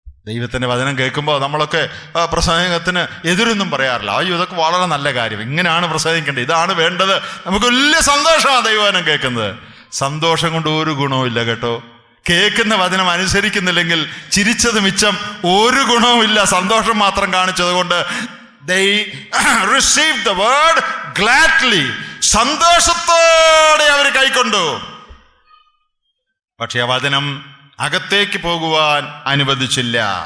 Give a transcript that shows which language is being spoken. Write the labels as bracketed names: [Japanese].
[Malayalam] ദൈവത്തിൻ്റെ വചനം കേൾക്കുമ്പോൾ നമ്മളൊക്കെ പ്രസംഗത്തിന് എതിരൊന്നും പറയാറില്ല. അയ്യോ ഇതൊക്കെ വളരെ നല്ല കാര്യം, ഇങ്ങനെയാണ് പ്രസംഗിക്കേണ്ടത്, ഇതാണ് വേണ്ടത്. നമുക്ക് വലിയ സന്തോഷമാണ് ദൈവവചനം കേൾക്കുന്നത്. സന്തോഷം കൊണ്ട് ഒരു ഗുണവും ഇല്ല കേട്ടോ. കേൾക്കുന്ന വചനം അനുസരിക്കുന്നില്ലെങ്കിൽ ചിരിച്ചത് മിച്ചം ഒരു ഗുണവുമില്ല. സന്തോഷം മാത്രം കാണിച്ചത് കൊണ്ട് [English] they received the word gladly. [Malayalam] സന്തോഷത്തോടെ അവർ കൈക്കൊണ്ടു. പക്ഷെ ആ വചനം അകത്തേക്ക് പോകുവാൻ അനുവദിച്ചില്ല.